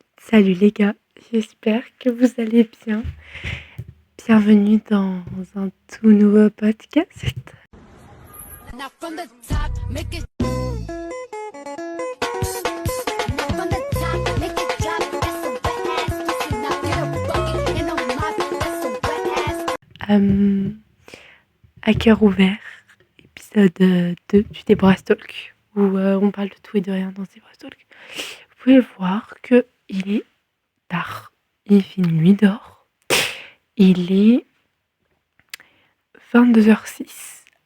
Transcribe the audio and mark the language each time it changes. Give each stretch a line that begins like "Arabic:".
French: Salut les gars, j'espère que vous allez bien. Bienvenue dans un tout nouveau podcast.
English: Now from the top, make it. Now from the top, make it drop. That's some wet ass pussy. Now get a bucket and a mop. That's some wet ass.
French: À cœur ouvert, épisode 2 du Deborah's Talk, où on parle de tout et de rien dans Deborah's Talk. Vous pouvez voir qu'il est tard, il fait nuit dehors. Il est 22h06.